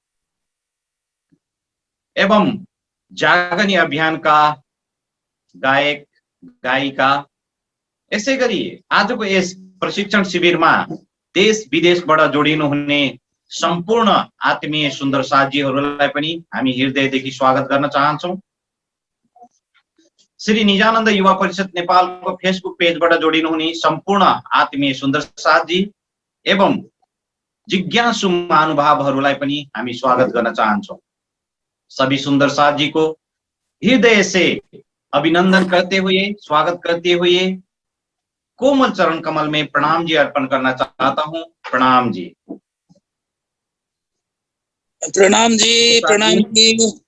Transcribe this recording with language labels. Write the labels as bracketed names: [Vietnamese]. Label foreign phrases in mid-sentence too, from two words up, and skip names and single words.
[Nepali] एवं जागनी अभियानका गायक गायिका, यसैगरी आजको यस प्रशिक्षण शिविरमा देश विदेशबाट जोडिनु हुने सम्पूर्ण आत्मीय सुन्दर साथीहरूलाई पनि हामी हृदयदेखि स्वागत गर्न चाहन्छौं। श्री निजानन्द युवा परिषद नेपालको फेसबुक पेजबाट जोडिनु हुने सम्पूर्ण आत्मीय सुन्दर साथी एवं जिज्ञासु महानुभावहरूलाई पनि हामी स्वागत गर्न चाहन्छौं। [Hindi] सभी सुंदर साथी को हृदय से अभिनंदन करते हुए, स्वागत करते हुए कोमल चरण कमल में प्रणाम जी अर्पण करना चाहता हूं। प्रणाम जी। प्रणाम जी, प्रणाम जी।